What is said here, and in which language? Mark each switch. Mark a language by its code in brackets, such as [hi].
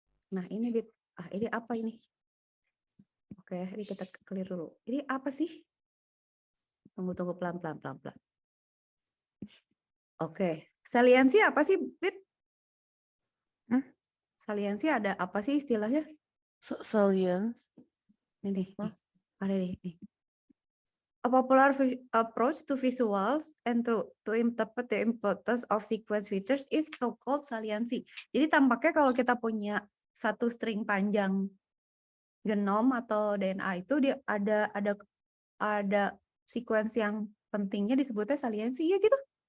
[id] Nah, ini ini apa ini? Oke, ini kita clear dulu. Ini apa sih? Tunggu pelan-pelan. Oke. Saliensi apa sih, Bit? Hmm? Saliensi ada apa sih istilahnya? [en] Salience. [id] Ini nih, Hah? ada nih. [en] A popular approach to visuals and to interpret the importance of sequence features is so-called saliency. [id] Jadi tampaknya kalau kita punya satu string panjang genom atau DNA itu dia ada sequence yang pentingnya disebutnya saliensi ya gitu.